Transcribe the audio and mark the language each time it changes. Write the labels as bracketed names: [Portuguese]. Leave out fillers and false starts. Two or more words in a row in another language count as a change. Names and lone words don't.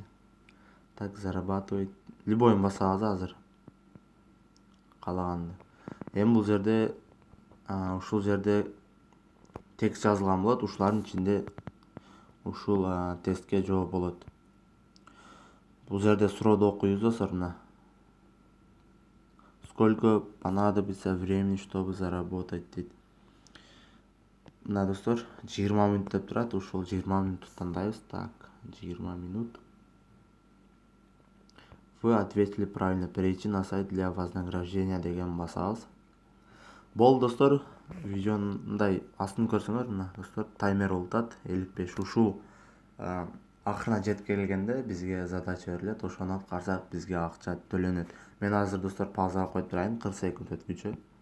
[Russian] Так, зарабатывать. [Kyrgyz] Любойун басабыз азыр. Каалаганды. Эми бул жерде ушул жерде текст жазылган болот. Ушулардын ичинде ушул тестке жооп болот. Бул жерде сурооду окуйбуз достор. [Russian] Мына сколько понадобится времени, чтобы заработать дейт. [Kyrgyz] Мына достор 20 минут деп турат. Ушул 20 минутты тандайбыз. [Russian] Так, 20 минут. Вы ответили правильно. Перейти на сайт для вознаграждения [Kyrgyz] деген басабыз. Болду достор, видеонун мындай астын көрсөңөр, мына достор таймер болуп атат 55. Ушул акырына жетип келгенде бизге задача берилет. Ошону аткарсак бизге акча төлөнөт. Мен азыр достор паузага коюп турайын, 40 секунд өткүнчө.